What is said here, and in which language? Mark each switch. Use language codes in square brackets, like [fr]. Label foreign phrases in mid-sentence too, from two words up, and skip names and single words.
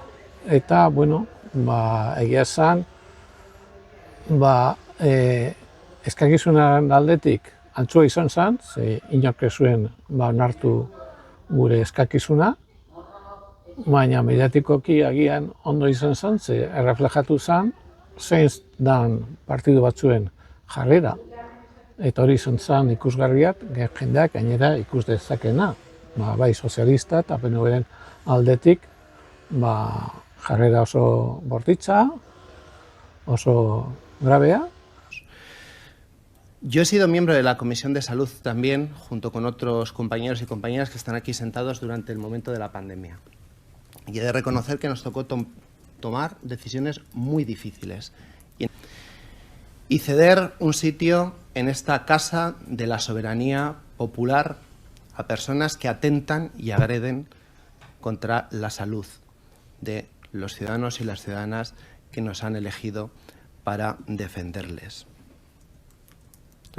[eu] Eta, bueno, egia esan, eskakizunaren aldetik antzua izan zen, ze inork ez zuen onartu gure eskakizuna, baina mediatikoki agian ondo izan zen, ze erreflejatu zen, zein dan partidu batzuen jarrera. Eta hori izan zen ikusgarriak, jendeak gainera ikus dezakena. Bai sozialista eta PNV-ren aldetik jarrera oso bortitza, oso grabea. [es] Yo he sido miembro de la Comisión de Salud también, junto con otros compañeros y compañeras que están aquí sentados durante el momento de la pandemia. Y he de reconocer que nos tocó tomar decisiones muy difíciles y ceder un sitio en esta casa de la soberanía popular a personas que atentan y agreden contra la salud de los ciudadanos y las ciudadanas que nos han elegido para defenderles.